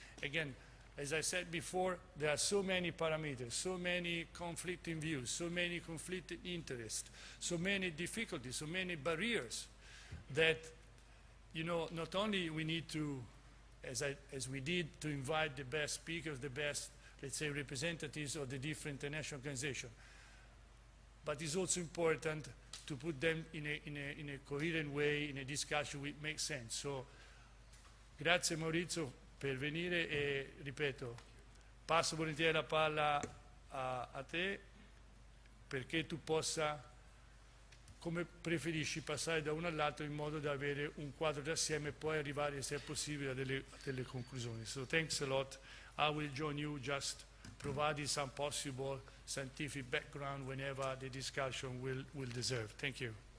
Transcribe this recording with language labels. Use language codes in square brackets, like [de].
[en] Again, as I said before, there are so many parameters, so many conflicting views, so many conflicting interests, so many difficulties, so many barriers that, you know, not only we need to, as we did, to invite the best speakers, the best, let's say, representatives of the different international organizations, but it's also important to put them in a coherent way, in a discussion which makes sense. [it] So, grazie Maurizio per venire e, ripeto, passo volentieri la palla a te perché tu possa, come preferisci, passare da uno all'altro in modo da avere un quadro d'assieme e poi arrivare, se è possibile, a delle conclusioni. [en] So thanks a lot. I will join you, just providing some possible scientific background whenever the discussion will deserve. Thank you.